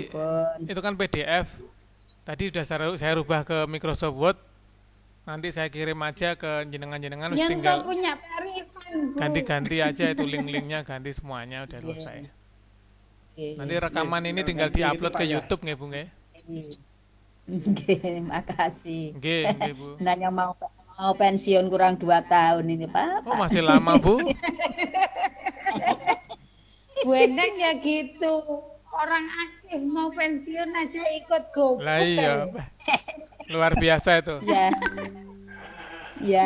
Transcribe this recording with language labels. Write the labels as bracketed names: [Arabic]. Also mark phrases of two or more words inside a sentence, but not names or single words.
[Indonesian] sampun. itu kan PDF. Tadi sudah saya rubah ke Microsoft Word. Nanti saya kirim aja ke jenengan-jenengan, Yang tinggal kau punya Pak Rifan, Bu. ganti-ganti aja itu link-linknya, ganti semuanya udah selesai. Nggih. Nanti rekaman ini tinggal diupload ke YouTube nggih Bu nggih. Nggih, makasih. Nggih, nggih Bu. Nanya mau pensiun kurang 2 tahun ini Pak. Oh, masih lama Bu. Bu Endang ya gitu. Orang aktif mau pensiun aja ikut GoFood. Lah iya. Luar biasa itu. Ya. Ya,